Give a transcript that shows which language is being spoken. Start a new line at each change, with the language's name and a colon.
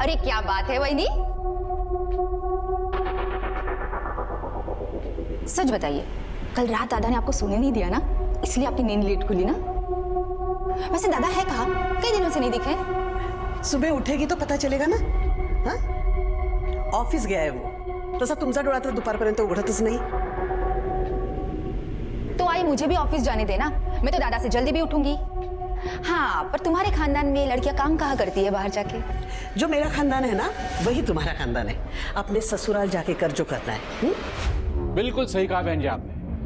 Hindi: अरे क्या बात है वहीनी? सच बताइए, कल रात दादा ने आपको सोने नहीं दिया ना, इसलिए आपकी नींद लेट खुली ना? वैसे दादा है कहाँ? कई दिनों से नहीं दिखे। सुबह उठेगी तो पता चलेगा ना। हाँ? ऑफिस गया है वो,
Marathi: तसा तुमचा डोळा तर दुपारपर्यंत उघडतच नाही।
Hindi: तो आई मुझे भी ऑफिस जाने देना, मैं तो दादा से जल्दी भी उठूंगी। हाँ, पर तुम्हारे खानदान में लड़कियां काम कहाँ करती है बाहर जाके? जो मेरा खानदान है ना, वही तुम्हारा खानदान है। अपने ससुराल जाके कर जो करना है। बिल्कुल सही कहा बहन जी आपने।